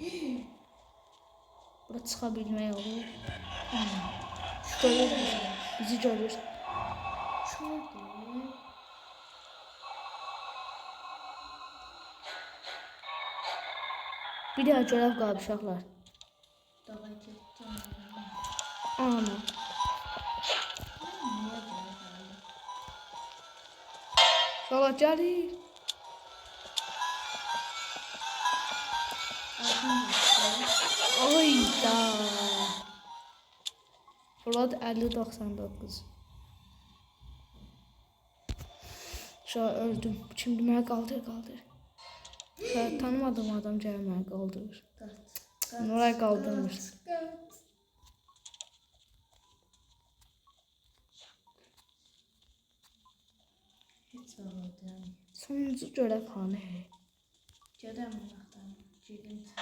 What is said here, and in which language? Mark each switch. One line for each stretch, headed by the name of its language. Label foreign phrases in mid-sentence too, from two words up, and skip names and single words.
Azerbaijani: Bura çıxa bilmək olur. Görür bizi görür. Çöldü. Bir daha görev qalıb uşaqlar.
Turkish: Dağa gittim. Ana. Niye böyle?
Azerbaijani: Uşaqlar gəlir. Ayda.
Turkish: Fırlat 50-99. Şu an öldüm. Şimdi beni kaldır. Şu tanımadığım adam
Azerbaijani: gəlib məni qaldırır. Nuray qaldırmır.
Turkish: Hiç ağladım.
Azerbaijani: Sonuncu görev hanı. Gedəm baxdan. Gedim.